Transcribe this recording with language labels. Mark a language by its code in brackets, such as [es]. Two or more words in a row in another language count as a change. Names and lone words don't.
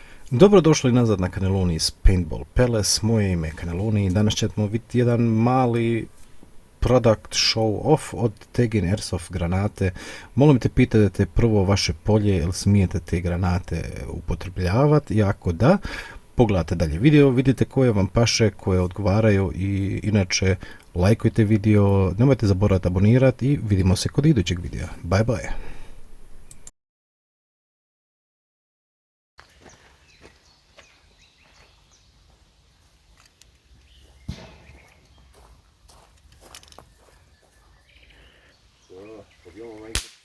[hr] Dobrodošli nazad na Cannelloni's Paintball Palace, moje ime je Cannelloni i danas ćemo vidjeti jedan mali [en] product show off [hr] od Tegin Airsoft granate. Molim te, pitajte prvo vaše polje, jel smijete te granate upotrebljavati, i ako da, pogledajte dalje video, vidite koje vam paše, koje odgovaraju i inače lajkujte video, nemojte zaboraviti abonirati i vidimo se kod idućeg videa. [en] Bye bye! [de] So, probieren wir mal.